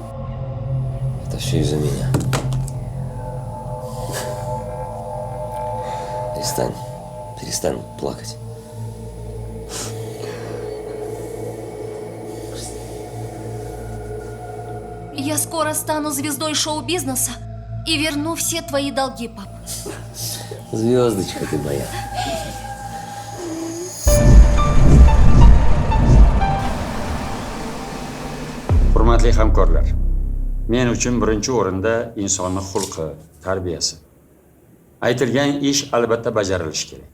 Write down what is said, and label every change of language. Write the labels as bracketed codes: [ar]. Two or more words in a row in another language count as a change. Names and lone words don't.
[ru] Это все из-за меня. Перестань плакать. Я скоро стану звездой шоу-бизнеса и верну все твои долги, пап. Звездочка ты моя. [uz] Hurmatli hamkorlar, men uchun birinchi o'rinda insonning xulqi, tarbiyasi. Aytilgan ish albatta bajarilishi kerak.